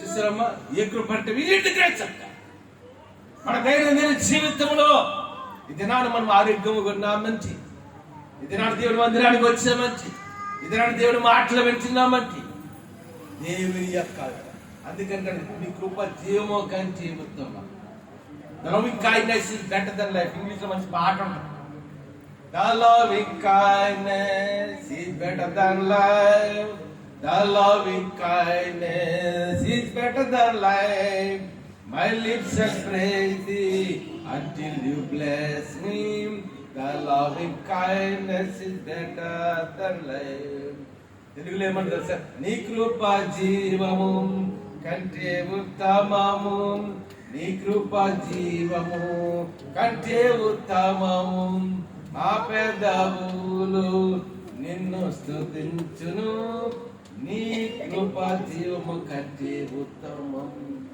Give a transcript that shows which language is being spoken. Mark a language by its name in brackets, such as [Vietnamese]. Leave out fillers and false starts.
[Telugu] చూసారమ్మా, ఏ కృప అంటే వీటి గ్రేట్. మన దైనందిన జీవితంలో ఈ దినాన్ని మనం ఆరోగ్యంగా ఉన్నాం మంచి, ఈ దినాన్ని దేవుడి మందిరానికి వచ్చామంచి, ఈ దినాన్ని దేవుడి మాటలు వింటున్నామంచి దేవుని యొక్క. అందుకంటే నీ కృప జీవమో కానీ జీవితం. [English] The loving kindness is better than life. [Telugu] English లో మంచి పాట ఉంటుంది. [English] The loving kindness is better than life. The loving kindness is better than life. My lips shall praise thee until you bless me. The loving kindness is better than life. [Telugu] తెలుగులో ఏమంటారు sir? నీ కృప జీవము కంటే ఉత్తమము, నీ కృప జీవము కంటే ఉత్తమము, మా పెదవులు నిన్ను స్తుతించును, నీ కృప జీవము కంటే ఉత్తమం.